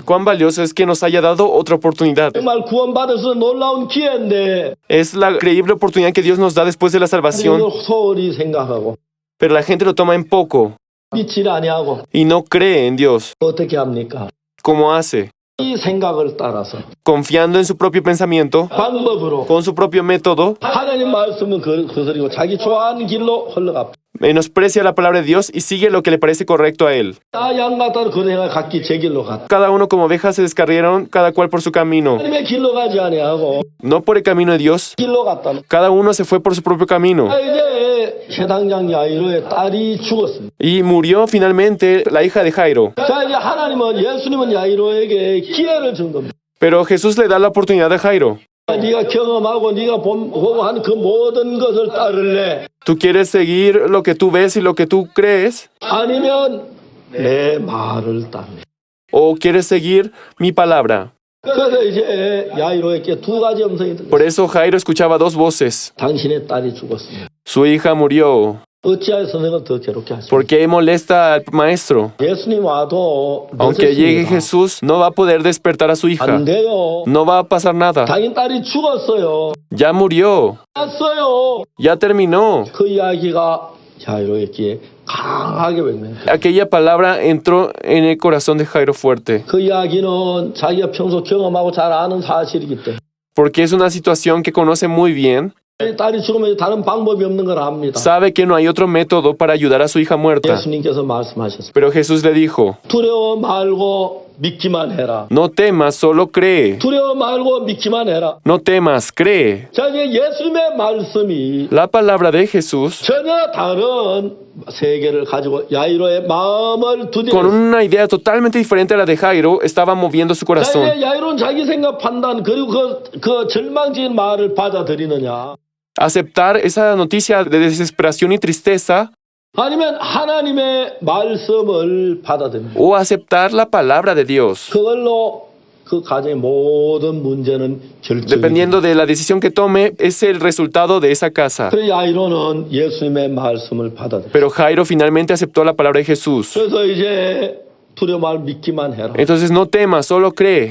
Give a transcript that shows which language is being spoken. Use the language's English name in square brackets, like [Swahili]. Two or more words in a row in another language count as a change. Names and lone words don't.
[Spanish] Cuán valioso es que nos haya dado otra oportunidad. [Korean] 정말 구원받을 수 있는 놀라운 기회인데 [Spanish] Es la increíble oportunidad que Dios nos da después de la salvación, [Korean] 이걸 소홀히 생각하고 [Spanish] pero la gente lo toma en poco [Korean] 믿지 아니하고 [Spanish] y no cree en Dios. [Korean] 어떻게 합니까? [Spanish] ¿Cómo hace? [Korean] 이 생각을 따라서 [Spanish] Confiando en su propio pensamiento, [Korean] 방법으로 [Spanish] con su propio método, [Korean] 하나님 말씀은 거스리고 자기 좋아하는 길로 흘러가. [Spanish] menosprecia la palabra de Dios y sigue lo que le parece correcto a él. [Korean] 양 같다는 그런 생각 각기 제 길로 갔다. [Spanish] Cada uno como ovejas se descarriaron, cada cual por su camino. [Korean] 하나님의 길로 가지 아니하고 [Spanish] No por el camino de Dios, [Korean] 길로 갔다. [Spanish] cada uno se fue por su propio camino. [Korean] 이제 해당장 야이로의 딸이 죽었습니다. [Spanish] Y murió finalmente la hija de Jairo. [Korean] 자 이제 하나님은 예수님은 야이로에게 기회를 준 겁니다. [Spanish] Pero Jesús le da la oportunidad a Jairo. [Korean] 네가 경험하고 네가 보고 하는 그 모든 것을 따를래? [Spanish] ¿Tú quieres seguir lo que tú ves y lo que tú crees? [Korean] 아니면 내 말을 따르래? [Spanish] ¿O quieres seguir mi palabra? [Korean] 그래서 이제 야이로에게 두 가지 음성이 들렸어요. [Spanish] Por eso Jairo escuchaba dos voces. [Korean] 당신의 딸이 죽었습니다. [Spanish] Su hija murió. [Korean] 어찌하여 선생을 더 괴롭게 하십니까? [Spanish] ¿Por qué molesta al maestro? [Korean] 예수님 와도 [Spanish] Aunque llegue [Korean] 늦었습니다. [Spanish] Jesús, no va a poder despertar a su hija. [Korean] 안 돼요. [Spanish] No va a pasar nada. [Korean] 당신 딸이 죽었어요. [Spanish] Ya murió. [Korean] 죽었어요. [Spanish] Ya terminó. [Korean] 그 이야기가 야이로에게 강하게 외면돼요. [Spanish] Aquella palabra entró en el corazón de Jairo fuerte. [Korean] 그 이야기는 자기가 평소 경험하고 잘 아는 사실이기 때문에 [Spanish] Porque es una situación que conoce muy bien. [Korean] 딸이 죽으면 다른 방법이 없는 걸 압니다. [Spanish] Sabe que no hay otro método para ayudar a su hija muerta. [Korean] 예수님께서 말씀하셨습니다. [Spanish] Pero Jesús le dijo, [Korean] 두려워 말고 믿기만 해라. [Spanish] no temas, solo cree. [Korean] 두려워 말고 믿기만 해라. [Spanish] No temas, cree. [Korean] 자, 이제 예수님의 말씀이 [Spanish] La palabra de Jesús, [Korean] 전혀 다른 세계를 가지고 야이로의 마음을 [Spanish] con [Korean] 두드렸습니다. [Spanish] una idea totalmente diferente a la de Jairo, estaba moviendo su [Korean] 자, [Spanish] corazón. [Korean] 이제 야이로는 자기 생각 판단 그리고 그 절망적인 말을 받아들이느냐, [Spanish] Aceptar esa noticia de desesperación y tristeza [Korean] 아니면 하나님의 말씀을 받아들이느냐. [Spanish] o aceptar la palabra de Dios. [Korean] 그걸로 그 가정의 모든 문제는 결정이 [Spanish] Dependiendo de la decisión que tome, es el resultado de esa casa. [Korean] 그래서 야이로는 예수님의 말씀을 받아들여. [Spanish] Pero Jairo finalmente aceptó la palabra de Jesús. [Korean] 그래서 이제 두려워 말 믿기만 해라. [Spanish] Entonces no temas, solo cree.